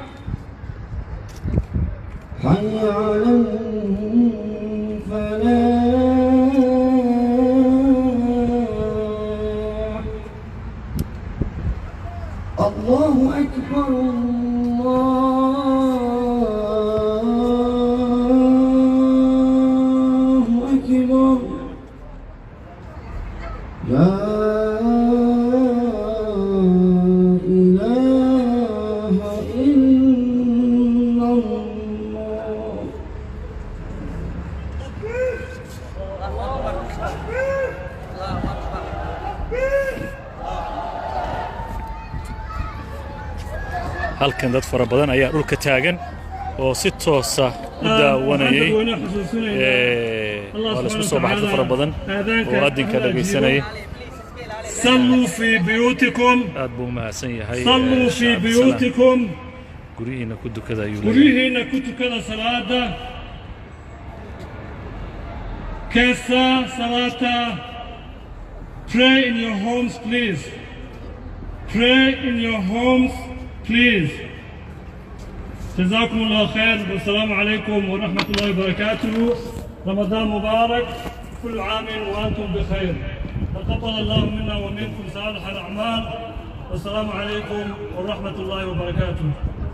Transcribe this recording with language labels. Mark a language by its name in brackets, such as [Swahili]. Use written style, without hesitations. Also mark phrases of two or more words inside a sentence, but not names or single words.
[Arabic] حي على الفلاح الله أكبر الله أكبر لا إله إلا الله [Somali] halkan dad fara badan ayaa dhulka taagan oo si toos ah u daawanayay wala isku soo baxay fara badan oo adinka dhageysanay [Arabic] صلوا في بيوتكم [Somali] aad buu mahadsan yahay [Arabic] صلوا في بيوتكم [Somali] gurihiina ku dukada ayuu guryihiina ku tukada salaada kasa salata [English] pray in your homes please pray in your homes please [Arabic] جزاكم الله خير والسلام عليكم ورحمة الله وبركاته رمضان مبارك كل عام وأنتم بخير تقبل الله منا ومنكم صالح الأعمال والسلام عليكم ورحمة الله وبركاته